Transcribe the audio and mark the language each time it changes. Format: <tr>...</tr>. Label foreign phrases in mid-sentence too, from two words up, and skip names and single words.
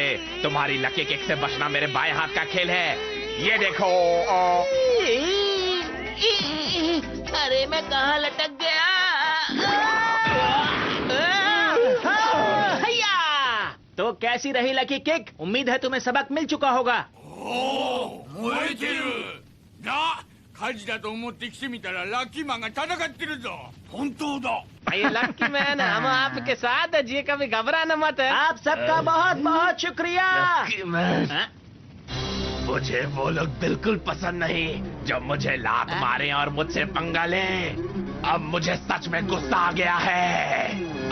<hi>तुम्हारी लकी किक से बचना मेरे बाएं हाथ का खेल है। ये देखो। अरे मैं कहाँ लटक गया? तो कैसी रही लकी किक? उम्मीद है तुम्हें सबक मिल चुका होगा।</hi> <ja>燃えてるな。火事だと思って来てみたらラッキーマンが戦ってるぞ。本当だ。</ja> <hi>ये लकी मैन, हम आपके साथ है जी, कभी घबराना मत है। आप सबका बहुत बहुत शुक्रिया। हाँ? मुझे वो लोग बिल्कुल पसंद नहीं जो मुझे लात मारे और मुझसे पंगा ले। अब मुझे सच में गुस्सा आ गया है।</hi>